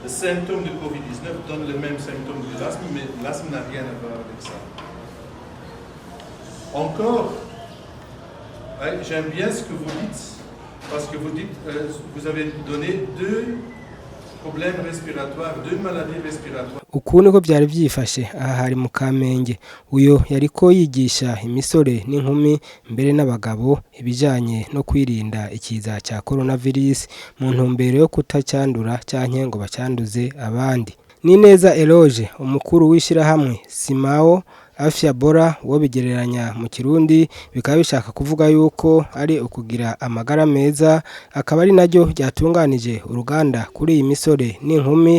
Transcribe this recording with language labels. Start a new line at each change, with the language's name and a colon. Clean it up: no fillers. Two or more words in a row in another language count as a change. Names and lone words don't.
French: symptômes de Covid-19 donnent les mêmes symptômes que l'asthme, mais l'asthme n'a rien à voir avec ça. Encore, j'aime bien ce que vous dites, parce que vous dites, vous avez donné deux problèmes respiratoires, deux maladies respiratoires.
Rundi: Uku niko byari byifashe aha hari mu Kamenge. Uyo yariko yigisha imisore n'inkumi mbere n'abagabo ibijanye no kwirinda ikiza cya coronavirus mu ntumbero yo kutacyandura cyanke ngo bacyanduze abandi. Ni neza Eloge umukuru w'ishirahamwe Simao Afya Bora wo bigereranya mu Kirundi bikaba bishaka kuvuga yuko ari ukugira amagara meza, akaba ari naryo ryatunganije uruganda kuri iyi misore n'inkumi.